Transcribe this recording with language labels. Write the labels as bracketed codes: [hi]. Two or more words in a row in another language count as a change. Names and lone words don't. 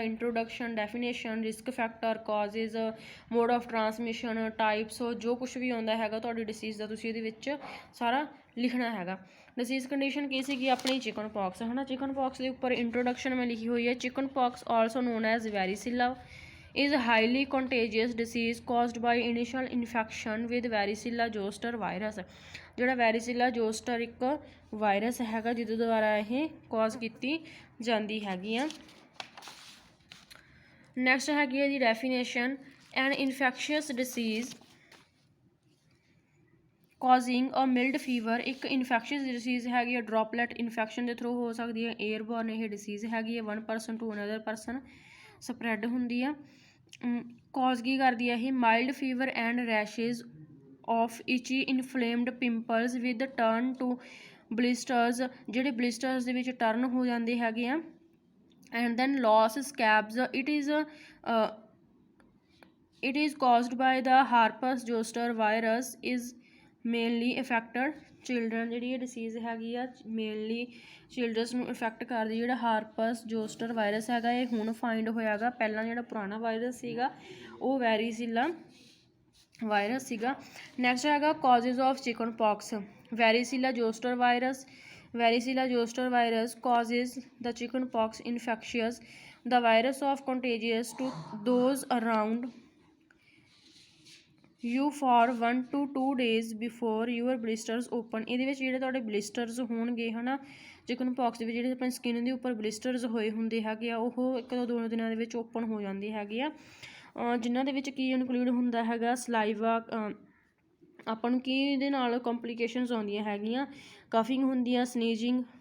[en] introduction, definition, risk factor, causes, mode of transmission, types, [pa] ਜੋ ਕੁਛ ਵੀ ਆਉਂਦਾ ਹੈਗਾ ਤੁਹਾਡੀ ਡਿਸੀਜ਼ ਦਾ ਤੁਸੀਂ ਇਹਦੇ ਵਿੱਚ ਸਾਰਾ ਲਿਖਣਾ ਹੈਗਾ। ਡਿਸੀਜ਼ ਕੰਡੀਸ਼ਨ ਕੀ ਸੀਗੀ ਆਪਣੀ ਚਿਕਨ ਪੌਕਸ ਹੈ ਨਾ। ਚਿਕਨ ਪੌਕਸ ਦੇ ਉੱਪਰ ਇੰਟਰੋਡਕਸ਼ਨ ਮੈਂ ਲਿਖੀ ਹੋਈ ਹੈ। [en] chicken pox also known as varicella is highly contagious disease caused by initial infection with varicella zoster virus। [pa] ਜਿਹੜਾ ਵੈਰੀਸਿਲਾ ਜੋਸਟਰ ਇੱਕ ਵਾਇਰਸ ਹੈਗਾ ਜਿਹਦੇ ਦੁਆਰਾ ਇਹ ਕਾਜ਼ ਕੀਤੀ ਜਾਂਦੀ ਹੈਗੀ ਆ। ਨੈਕਸਟ ਹੈਗੀ ਹੈ ਜੀ ਡੈਫੀਨੇਸ਼ਨ। [en] An infectious disease causing a mild fever. [pa] ਇੱਕ ਇਨਫੈਕਸ਼ੀਅਸ ਡਿਸੀਜ਼ ਹੈਗੀ ਹੈ, ਡ੍ਰੋਪਲੇਟ ਇਨਫੈਕਸ਼ਨ ਦੇ ਥਰੂ ਹੋ ਸਕਦੀ ਹੈ। ਏਅਰਬੋਰਨ ਇਹ ਡਿਸੀਜ਼ ਹੈਗੀ ਹੈ, [en] 1 person to another person [pa] ਸਪਰੈਡ ਹੁੰਦੀ ਆ। ਕਾਜ਼ ਕੀ ਕਰਦੀ ਹੈ ਇਹ [en] mild fever and rashes of itchy inflamed pimples with turn to blisters. [pa] ਜਿਹੜੇ ਬਲਿਸਟਰਸ ਦੇ ਵਿੱਚ ਟਰਨ ਹੋ ਜਾਂਦੇ ਹੈਗੇ ਆ। [en] and then lose scabs. it is caused by the herpes zoster virus is mainly affected children, [pa] ਜਿਹੜੀ ਇਹ ਡਿਸੀਜ਼ ਹੈਗੀ ਆ ਮੇਨਲੀ ਚਿਲਡਰਨਸ ਨੂੰ ਇਫੈਕਟ ਕਰਦੀ। ਜਿਹੜਾ ਹਾਰਪਸ ਜੋਸਟਰ ਵਾਇਰਸ ਹੈਗਾ ਇਹ ਹੁਣ ਫਾਈਂਡ ਹੋਇਆ ਗਾ, ਪਹਿਲਾਂ ਜਿਹੜਾ ਪੁਰਾਣਾ ਵਾਇਰਸ ਸੀਗਾ ਉਹ ਵੈਰੀਸੀਲਾ ਵਾਇਰਸ ਸੀਗਾ। [en] Next ਹੈਗਾ causes of chicken pox, varicella zoster virus। Varicella zoster virus causes the chickenpox infectious. The virus of contagious to those around you for 1 to 2 days before your blisters open। [pa] ਇਹਦੇ ਵਿੱਚ ਜਿਹੜੇ ਤੁਹਾਡੇ ਬਲਿਸਟਰਸ ਹੋਣਗੇ ਹੈ ਨਾ ਚਿਕਨ ਪੌਕਸ ਦੇ ਵਿੱਚ, ਜਿਹੜੇ ਆਪਣੀ ਸਕਿਨ ਦੇ ਉੱਪਰ ਬਲਿਸਟਰਸ ਹੋਏ ਹੁੰਦੇ ਹੈਗੇ ਆ ਉਹ 1 ਤੋਂ 2 ਦਿਨਾਂ ਦੇ ਵਿੱਚ ਓਪਨ ਹੋ ਜਾਂਦੇ ਹੈਗੇ ਆ, ਜਿਨ੍ਹਾਂ ਦੇ ਵਿੱਚ ਕੀ ਇਨਕਲੂਡ ਹੁੰਦਾ ਹੈਗਾ ਸਲਾਈਵਾ। ਆਪਾਂ ਨੂੰ ਕੀ ਇਹਦੇ ਨਾਲ ਕੰਪਲੀਕੇਸ਼ਨਸ ਆਉਂਦੀਆਂ ਹੈਗੀਆਂ, ਕਫਿੰਗ ਹੁੰਦੀ ਆ, ਸਨੀਜਿੰਗ।